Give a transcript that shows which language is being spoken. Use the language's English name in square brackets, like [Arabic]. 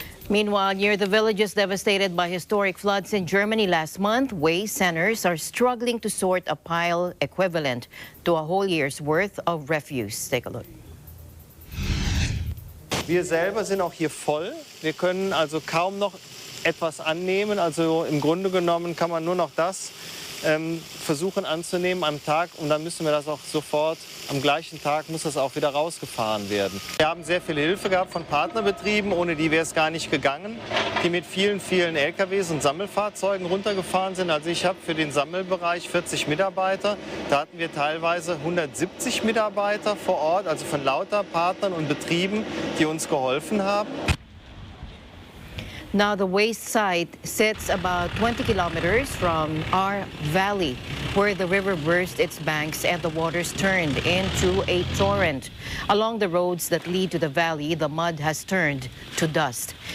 [English] Meanwhile, near the villages devastated by historic floods in Germany last month, waste centers are struggling to sort a pile equivalent to a whole year's worth of refuse. Take a look. [German] Wir selber sind auch hier voll. Wir können also kaum noch etwas annehmen. Also im Grunde genommen kann man nur noch das versuchen anzunehmen am Tag. Und dann müssen wir das auch sofort, am gleichen Tag muss das auch wieder rausgefahren werden. Wir haben sehr viel Hilfe gehabt von Partnerbetrieben, ohne die wäre es gar nicht gegangen, die mit vielen, vielen LKWs und Sammelfahrzeugen runtergefahren sind. Also ich habe für den Sammelbereich 40 Mitarbeiter. Da hatten wir teilweise 170 Mitarbeiter vor Ort, also von lauter Partnern und Betrieben, die uns geholfen haben. [English] Now, the waste site sits about 20 kilometers from our valley, where the river burst its banks and the waters turned into a torrent. Along the roads that lead to the valley, the mud has turned to dust.